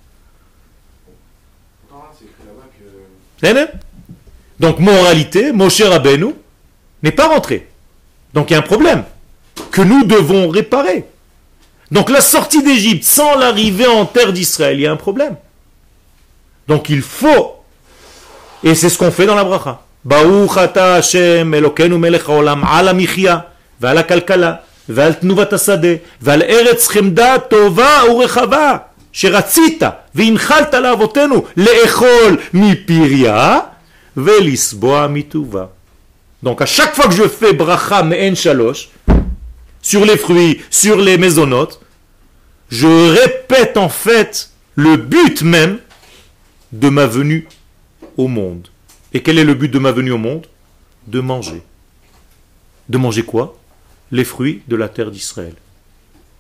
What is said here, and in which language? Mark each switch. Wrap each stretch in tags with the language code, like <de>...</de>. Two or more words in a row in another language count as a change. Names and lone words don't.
<fr>Donc, moralité, Moshe Rabbeinu n'est pas rentré. Donc, il y a un problème que nous devons réparer. Donc, la sortie d'Égypte sans l'arrivée en terre d'Israël, il y a un problème. Donc, il faut, et c'est ce qu'on fait dans la bracha.</fr> <he>ברוך אתה השם אלוקינו מלך העולם על המחיה ועל הכלכלה, ועל תנובת השדה, ועל ארץ חמדה טובה ורחבה, שרצית והנחלת לאבותינו לאכול מפריה ולסבוע מטובה.</he> <fr>Donc à chaque fois que je fais bracha</fr> <he>מעין שלוש,</he> <fr>sur les fruits, sur les mésonotes, je répète en fait le but même de ma venue au monde. Et quel est le but de ma venue au monde? De manger. De manger quoi? Les fruits de la terre d'Israël.</fr>